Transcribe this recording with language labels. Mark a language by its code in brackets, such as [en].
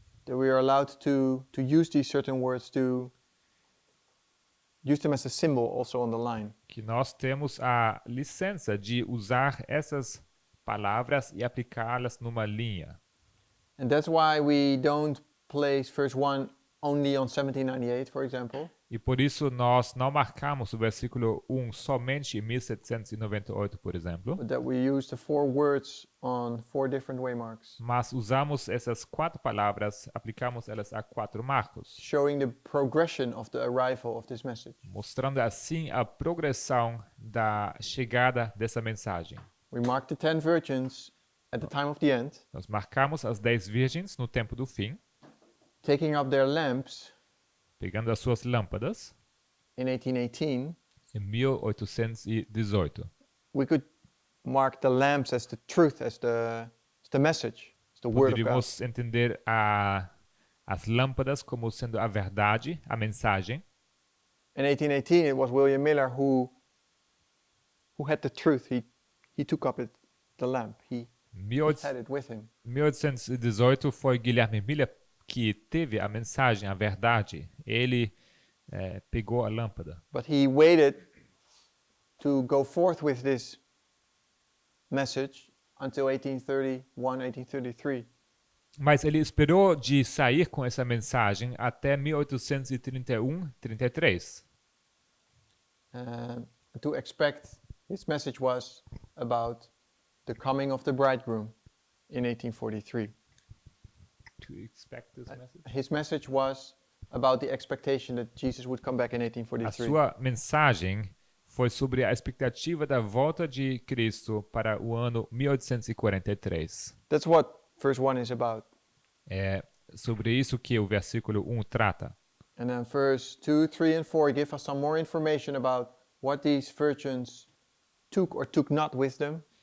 [en] that we are allowed to use these certain words to use them as a symbol also on the line. [pt] que nós temos a licença de usar essas palavras e aplicá-las numa linha. [en] And that's why we don't place verse 1 only on 1798, for example, [pt] E por isso nós não marcamos o versículo 1 somente em 1798, por exemplo, [en] but that we use the 4 words on 4 different waymarks, [pt] mas usamos essas 4 palavras, aplicamos elas a 4 marcos, [en] showing the progression of the arrival of this message. [pt] mostrando assim a progressão da chegada dessa mensagem. [en] We mark the 10 virgins at the time of the end, [pt] Nós marcamos as 10 virgens no tempo do fim, [en] taking up their lamps [pt] pegando as suas lâmpadas, [en] in 1818. [pt] em 1818. [en] We could mark the lamps as the truth, as the message, as the word of God. [pt] Poderíamos entender as lâmpadas como sendo a verdade, a mensagem. [en] In 1818, it was William Miller who had the truth. He took up the lamp. He had it with him. [pt] 1818 foi Guilherme Miller que teve a mensagem, a verdade. Ele pegou a lâmpada. [en] But he waited to go forth with this message until 1831, 1833. [pt] Mas ele esperou de sair com essa mensagem até 1831, 33. [en] To expect his message was about the coming of the bridegroom in 1843. To expect this message. His message was about the expectation that Jesus would come back in [pt] A [en] 1843. [pt] sua mensagem foi sobre a expectativa da volta de Cristo para o ano 1843. [en] That's what verse 1 is about. [pt] É sobre isso que o versículo 1 trata. [en] And then verse 2, 3, and 4 give us some more information about what these virgins took or took not with them.